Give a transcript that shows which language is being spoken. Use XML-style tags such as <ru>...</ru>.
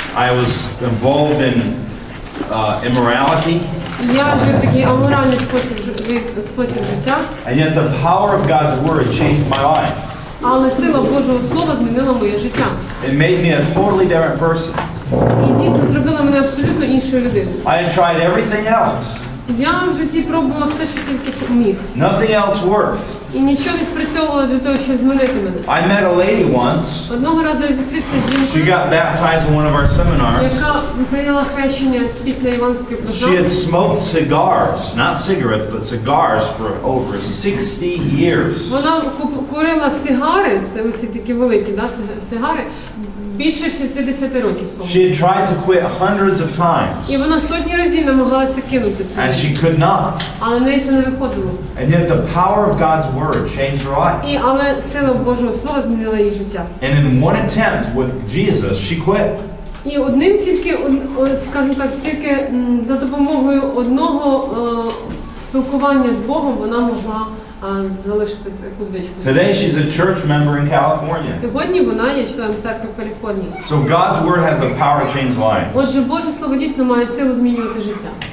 <en>I was involved in immorality.</en> <uk>Я жив такий аморальний спосіб життя.</uk> <en>And yet the power of God's word changed my life.</en> <uk>Але сила Божого Слова змінила моє життя.</uk> <en>It made me a totally different person.</en> <uk>І дійсно зробила мене абсолютно іншою людиною.</uk> <en>I had tried everything else.</en> <uk>Я в житті пробував все, що тільки міг.</uk> <en>Nothing else worked.</en> <uk>І нічого не спрацьовувало для того, щоб змінити мене.</uk> <en>I met a lady once.</en> <uk>Одного разу я зустрівся з</uk> <en>She</en> <uk>жінкою,</uk> <en>got baptized in one of our seminars.</en> <uk>яка прийняла хрещення після іванської</uk> <en>She</en> <uk>програми.</uk> <en>had smoked cigars, not cigarettes, but cigars for over 60 years.</en> <uk>Вона курила сигари, оці такі великі, да, сигари, більше 60 років.</uk> <en>She had tried to quit hundreds of times.</en> <uk>І вона сотні разів намагалася кинути це.</uk> <en>And she could not.</en> <uk>Але в неї це не виходило.</uk> <en>And yet the power of God's word changed her life.</en> <uk>Але сила Божого Слова змінила її життя.</uk> <en>And in one attempt with Jesus, she quit.</en> <uk>І одним тільки, скажімо так, тільки за допомогою одного спілкування з Богом вона могла залишити таку звичку.</uk> <en>Today she's a church member in California.</en> <uk>Сьогодні вона є членом церкви в Каліфорнії.</uk> <en>So God's word has the power to change lives.</en> <uk>Отже, Боже Слово дійсно має силу змінювати життя.</uk>